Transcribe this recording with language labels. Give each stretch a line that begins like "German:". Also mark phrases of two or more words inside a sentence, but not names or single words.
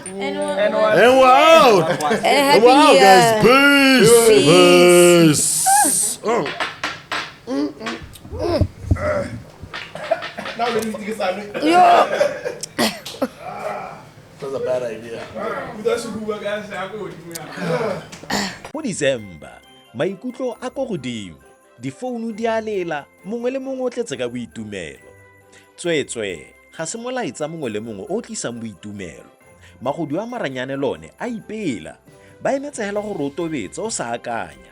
English: And we're out. And We're out, Happy Year. guys. Peace. Now we need to get started. That's a bad idea.
Tswana: Mo December, maikutlo a go godimo. Difounu di a lela, mongwe le mongwe o tletse ka boitumelo. Tswetswe, ga se molaetsa mongwe le mongwe o tlisang boitumelo. Magodu a maranyane lone a ipela. Ba emetse hela go ro tobetsa o sa akanya.